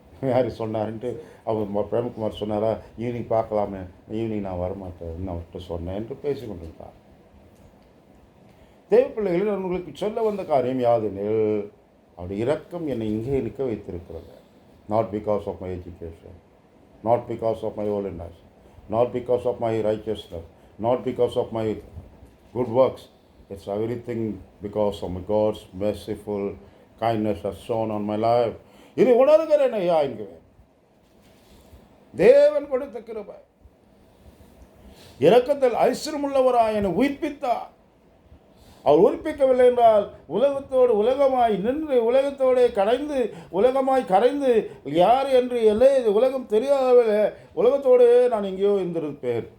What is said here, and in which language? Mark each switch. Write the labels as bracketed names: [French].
[Tamil] யார் சொன்னாருன்ட்டு அவர் பிரேமகுமார் சொன்னாரா, ஈவினிங் பார்க்கலாமே, ஈவினிங் நான் வரமாட்டேன், இன்னும் அவர்கிட்ட சொன்னேன் என்று பேசி கொண்டிருந்தார். தேவ பிள்ளைகளில் அவர்களுக்கு சொல்ல வந்த காரியம் யாதெனில், அவருடைய இரக்கம் என்னை இங்கே நிற்க வைத்திருக்கிறது. [English] Not because of my education, not because of my holiness, not because of my righteousness, not because of my good works. It's everything because of my God's merciful kindness has shown on my life. [Tamil] இது உணர்கிறேன் ஐயா என்கிறேன். தேவன் கொடுத்த கிருபை, இரக்கத்தில் ஐஸ்வர்யமுள்ளவராய் என்னை உயிர்ப்பித்தார். அவர் உயிர்ப்பிக்கவில்லை என்றால் உலகத்தோடு உலகமாய் நின்று உலகத்தோடு உலகமாய் கரைந்து யார் என்று எல்லை உலகம் தெரியாத உலகத்தோடு நான் எங்கேயோ இருந்திருப்பேன்.